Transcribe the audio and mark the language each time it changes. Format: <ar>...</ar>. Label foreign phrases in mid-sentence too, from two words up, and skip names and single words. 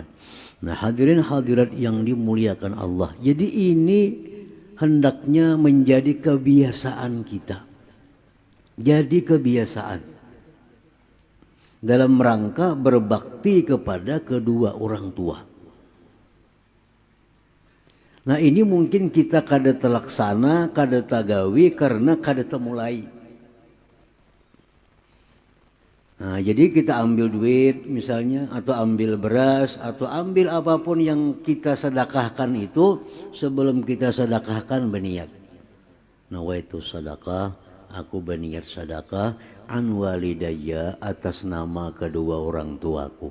<id>Nah, hadirin hadirat yang dimuliakan Allah, jadi ini hendaknya menjadi kebiasaan kita. Jadi kebiasaan dalam rangka berbakti kepada kedua orang tua.</id> <bjn>Nah, ini mungkin kita kada terlaksana, kada tagawi karena kada temulai.</bjn> <id>Nah, jadi kita ambil duit misalnya, atau ambil beras, atau ambil apapun yang kita sedekahkan itu, sebelum kita sedekahkan berniat. Nawaitu sedekah, aku berniat sedekah</id> <ar>عن والديّ,</ar> <id>atas nama kedua orang tuaku.</id>